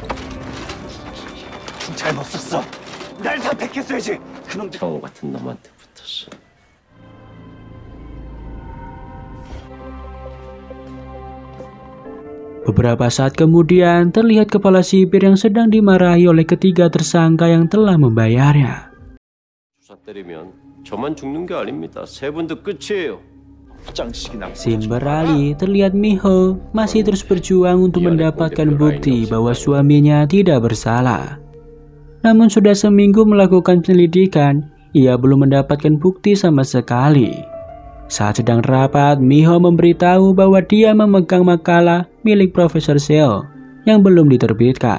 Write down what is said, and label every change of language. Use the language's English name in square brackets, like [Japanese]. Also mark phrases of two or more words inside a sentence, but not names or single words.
[Korean] 잘못했어. 날 선택했어야지. 그놈들. 바보 같은 놈한테 붙었어. [Indonesian] Beberapa saat kemudian terlihat kepala sipir yang sedang dimarahi oleh ketiga tersangka yang telah membayarnya. [Korean] 주사 때리면 저만 죽는 게 아닙니다. 세 분도 끝이에요. [Indonesian] Scene beralih, terlihat Mi Ho masih terus berjuang untuk mendapatkan bukti bahwa suaminya tidak bersalah. Namun sudah seminggu melakukan penyelidikan, ia belum mendapatkan bukti sama sekali. Saat sedang rapat, Mi Ho memberitahu bahwa dia memegang makalah milik Profesor Seo yang belum diterbitkan.